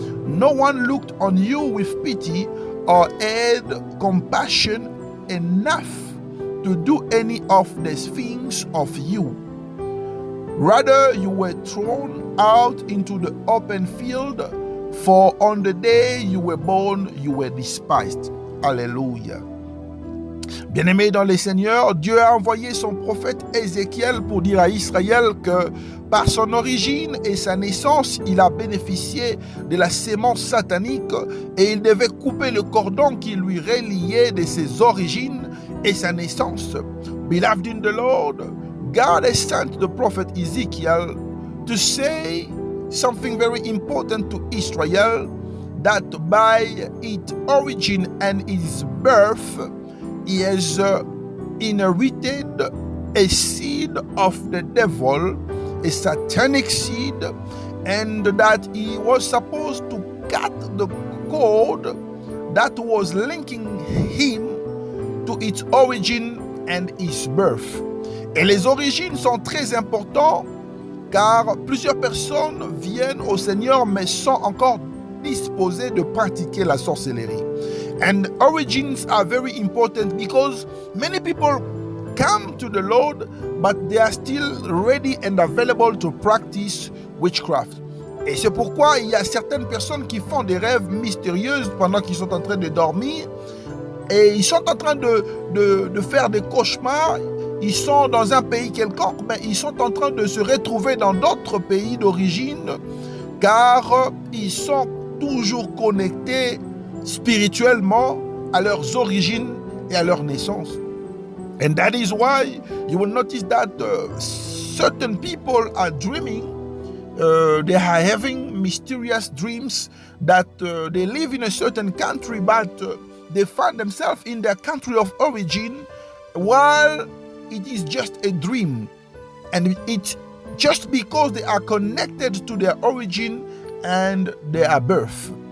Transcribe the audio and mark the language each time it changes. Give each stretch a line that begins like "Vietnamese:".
English: No one looked on you with pity or had compassion enough to do any of these things of you. Rather, you were thrown out into the open field, for on the day you were born, you were despised.
French: Alléluia. Bien-aimés dans les Seigneurs, Dieu a envoyé son prophète Ézéchiel pour dire à Israël que par son origine et sa naissance, il a bénéficié de la sémence satanique et il devait couper le cordon qui lui reliait de ses origines et sa naissance.
English: Beloved in the Lord, God has sent the prophet Ezekiel to say something very important to Israel, that by its origin and its birth, he has inherited a seed of the devil, a satanic seed, and that he was supposed to cut the cord that was linking him to its origin and his birth.
French: Et les origines sont très importantes car plusieurs personnes viennent au Seigneur mais sont encore disposées de pratiquer la sorcellerie.
English: And origins are very important because many people come to the Lord but they are still ready and available to practice witchcraft.
French: Et c'est pourquoi il y a certaines personnes qui font des rêves mystérieux pendant qu'ils sont en train de dormir et ils sont en train de faire des cauchemars. Ils sont dans un pays quelconque, mais ils sont en train de se retrouver dans d'autres pays d'origine car ils sont toujours connectés spirituellement à leurs origines et à leur naissance.
English: And that is why you will notice that certain people are dreaming, they are having mysterious dreams that they live in a certain country but they find themselves in their country of origin while it is just a dream, and it's just because they are connected to their origin and their birth.